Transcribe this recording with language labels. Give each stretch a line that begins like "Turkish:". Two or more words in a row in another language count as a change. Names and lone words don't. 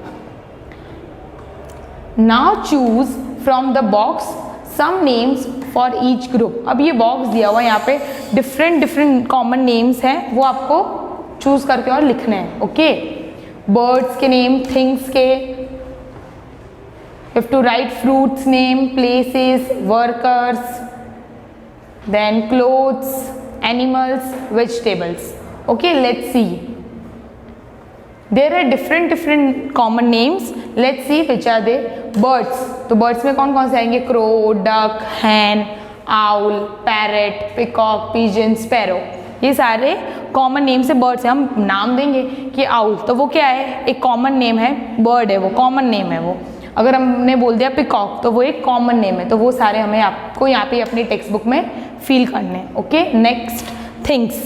English: Now choose from the box some names for each group.
Hindi: अब ये बॉक्स दिया हुआ है, यहाँ पे
English: different common names
Hindi: हैं, वो आपको चूज करके और लिखने हैं. ओके, बर्ड्स के नेम, थिंग्स के,
English: you have to write fruits name, places, workers, then clothes, animals, vegetables. Okay, let's see. There are different common names. Let's see which are they. Birds,
Hindi: तो birds में कौन कौन से आएंगे,
English: crow, duck, hen, owl, parrot, peacock, pigeon, sparrow.
Hindi: ये सारे
English: common name
Hindi: से बर्ड्स हैं. हम नाम देंगे कि आउल, तो वो क्या है, एक
English: common name
Hindi: है, बर्ड है वो,
English: common name
Hindi: है वो. अगर हमने बोल दिया पिकॉक, तो वो एक
English: common name
Hindi: है. तो वो सारे हमें आपको यहाँ पे अपनी
English: text book
Hindi: में फिल करने हैं.
English: Okay, next things.